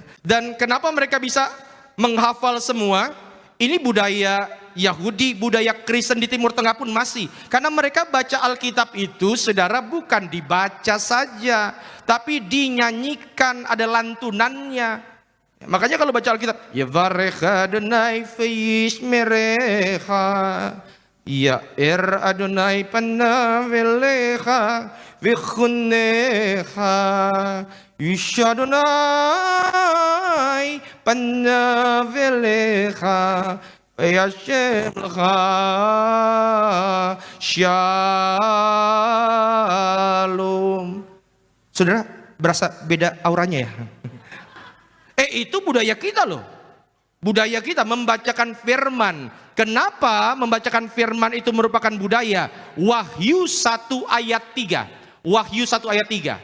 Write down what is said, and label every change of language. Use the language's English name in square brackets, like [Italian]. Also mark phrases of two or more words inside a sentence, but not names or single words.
[Indonesian] Dan kenapa mereka bisa menghafal semua? Ini budaya Yahudi, budaya Kristen di Timur Tengah pun masih. Karena mereka baca Alkitab itu, saudara, bukan dibaca saja, tapi dinyanyikan, ada lantunannya. Makanya kalau baca Alkitab, [Hebrew] יברך ה' וישמרך יאר ה' פניו אליך ויחנך ישא ה' פניו אליך ישם לך שלום. [Indonesian] Saudara, berasa beda auranya ya? Itu budaya kita loh. Budaya kita membacakan firman. Kenapa membacakan firman itu merupakan budaya? Wahyu 1 ayat 3. Wahyu 1 ayat 3.